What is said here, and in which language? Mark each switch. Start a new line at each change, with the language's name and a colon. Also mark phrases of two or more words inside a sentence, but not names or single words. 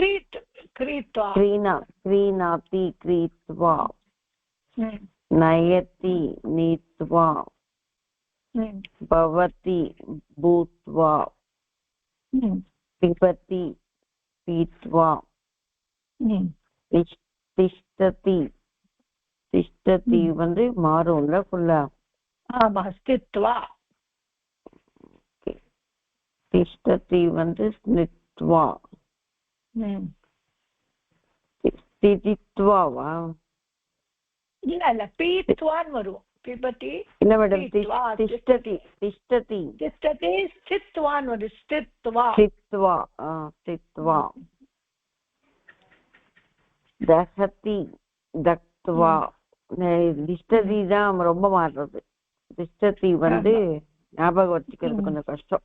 Sanskrit: क्रीणाति क्रीत्वा नयति नीत्वा भवति भूत्वा पिबति पीत्वा तिष्ठति तिष्ठति
Tamil: வந்து மாறும்ல ஃபுல்லா ஆமா ஸ்தித்வா
Sanskrit: तिष्ठति வந்து स्नित्वा स्थित्वा வா
Tamil: இல்ல பீத்வான்னு வரும் பிபதி இல்ல மேடம்
Sanskrit: तिष्ठति तिष्ठति
Tamil: திஷ்டதி ஸ்தித்வான்னு வரும் ஸ்தித்வா
Sanskrit: स्थित्वा स्थित्वा दहति दग्ध्वा तिष्ठति
Tamil: தான் ரொம்ப மாறுறது திஷ்டதி வந்து ஞாபகம் வச்சுக்கிறது கொஞ்சம் கஷ்டம்